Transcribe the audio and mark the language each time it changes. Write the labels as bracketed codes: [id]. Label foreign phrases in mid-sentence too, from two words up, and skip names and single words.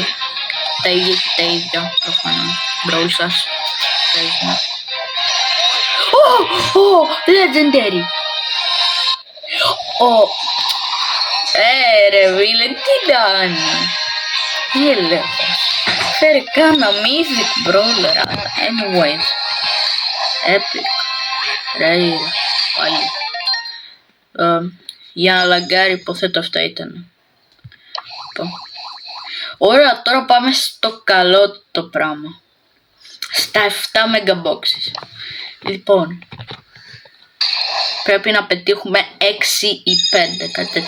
[el] Τα ίδια και τα ίδια προφανώς. [en] Brawl σας. Legendary. [el] Ρε φίλε, τι ήταν. Φέρε κάνα [en] Mythic Brawler. Anyways. Epic. Rare. [el] Πάλι. Για να λαγκάρει, υποθέτω αυτά ήταν. Ωραία, τώρα πάμε στο καλό το πράγμα. Στα 7 [en] mega boxes. [el] Λοιπόν, πρέπει να πετύχουμε 6 ή 5, κάτι τέτοιο.